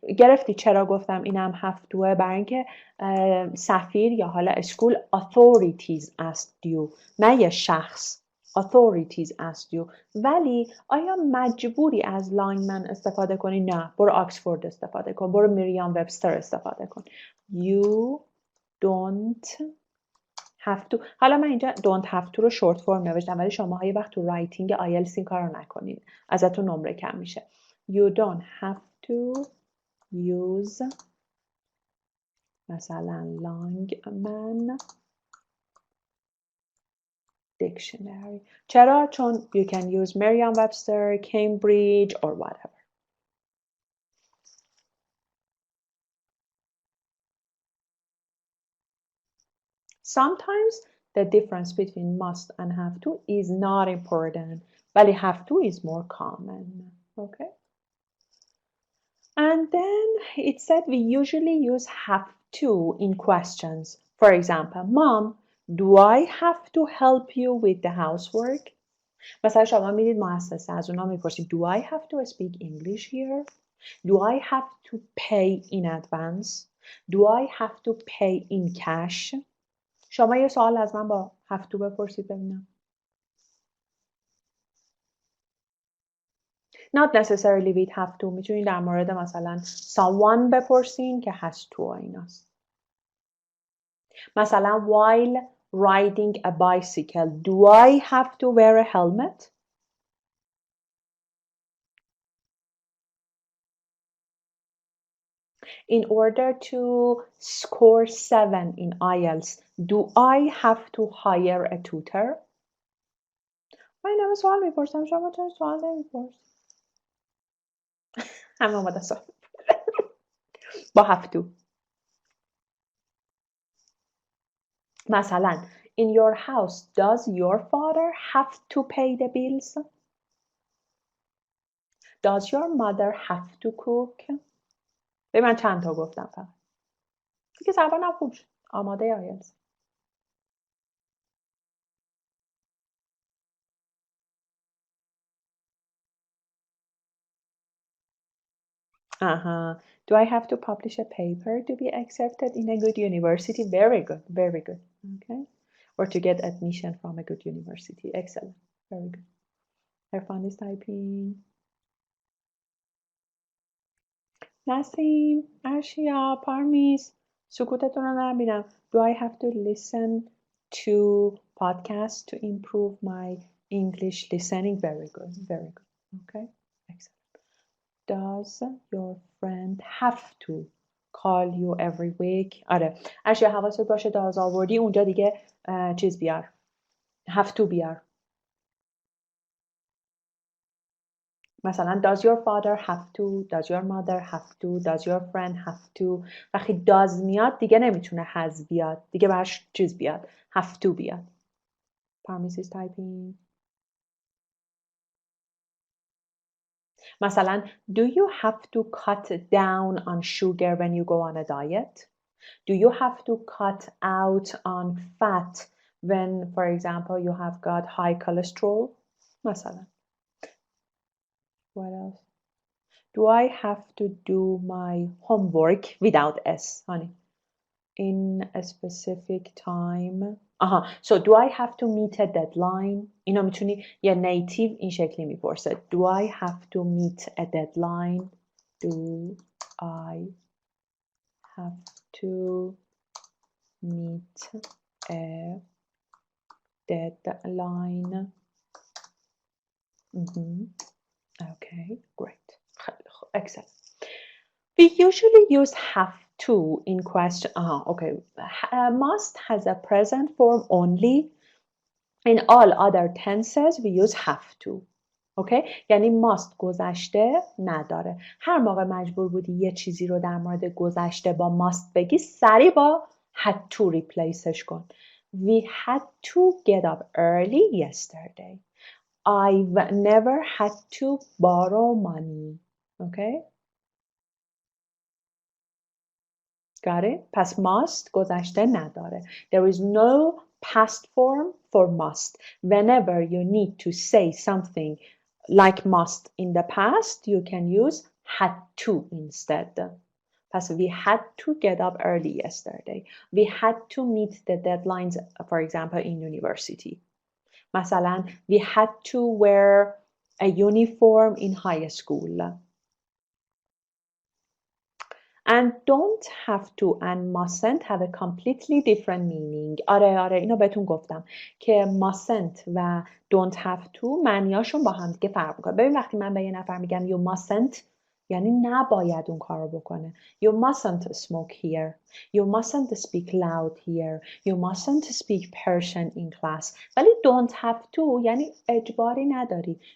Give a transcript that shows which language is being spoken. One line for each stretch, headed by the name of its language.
Persian: گرفتی چرا گفتم اینم هفتوه برای اینکه سفیر یا حالا اسکول
English: authorities asked you
Persian: نه یه شخص authorities asked you ولی آیا مجبوری از لاینمن استفاده کنی؟ نه برو آکسفورد استفاده کن برو میریام وبستر استفاده کن
English: you don't have to
Persian: حالا من اینجا don't have to رو short form نوشتم ولی شما یه وقت تو رایتینگ IELTS این کار رو نکنین ازتون نمره کم میشه you don't have to
English: use مثلا Longman dictionary.
Persian: چرا؟ چون
English: you can use Merriam-Webster, Cambridge or whatever. Sometimes the difference between must and have to is not important, ولی have to is more common. Okay? And then it said we usually use have to in questions. For example, Mom, do I have to help you with the housework?
Persian: مثلا شما میرید مؤسسه از اونا میپرسید
English: do I have to speak English here? Do I have to pay in advance? Do I have to pay in cash?
Persian: شما یه سوال از من با have to بپرسید ببینم.
English: Not necessarily with have to.
Persian: میتونید در مورد مثلا someone بپرسین که has to ایناست.
English: مثلا while riding a bicycle, do I have to wear a helmet? In order to score 7 in IELTS, do I have to hire a tutor?
Persian: من این همه سوال میپرسم شما چرا سوال نمیپرس؟ همه اومده سوال با have to.
English: مثلا in your house, does your father have to pay the bills? Does your mother have to cook?
Persian: به من چند تا گفتم فقط. دیگه زبانم خوب شد. آماده آیلتس.
English: Do I have to publish a paper to be accepted in a good university? Very good, very good. Okay. Or to get admission from a good university. Excellent. Very good. Irfan is typing.
Persian: نسیم، ارشیا، پارمیز، سکوتتون رو نبینم.
English: Do I have to listen to podcasts to improve my English listening? Very good, very good. Okay, excellent. Does your friend have to call you every week?
Persian: آره، ارشیا حواست باشه does آوردی اونجا دیگه چیز بیار. Have to بیار.
English: مثلا does your father have to, does your mother have to, does your friend have to.
Persian: وقتی does میاد دیگه نمیتونه has بیاد دیگه باش چیز بیاد have to بیاد.
English: Parmis is typing. مثلا do you have to cut down on sugar when you go on a diet? Do you have to cut out on fat when, for example, you have got high cholesterol? مثلا. What else? Do I have to do my homework without S, honey? In a specific time. So do I have to meet a deadline?
Persian: اینا میتونی یه نیتیو این شکلی میپرسه.
English: Do I have to meet a deadline? Do I have to meet a deadline? Okay, great. Excellent. We usually use have to in question. Okay. Must has a present form only. In all other tenses we use have to. Okay?
Persian: یعنی must گذشته نداره. هر موقع مجبور بودی یه چیزی رو در مورد گذشته با must بگی سریع با had to replaceش کن.
English: We had to get up early yesterday. I've never had to borrow money. Okay? Got it?
Persian: پس must گذشته نداره.
English: There is no past form for must. Whenever you need to say something like must in the past, you can use had to instead. پس we had to get up early yesterday. We had to meet the deadlines, for example, in university. مثلا we had to wear a uniform in high school. And don't have to and mustn't have a completely different meaning.
Persian: آره اینو بهتون گفتم که mustn't و don't have to معنیاشون با هم دیگه فرق میکنه. ببین وقتی من به یه نفر میگم
English: you mustn't
Persian: یعنی نباید اون کار رو بکنه.
English: You mustn't smoke here. You mustn't speak loud here. You mustn't speak Persian in class.
Persian: ولی don't have to یعنی اجباری نداری.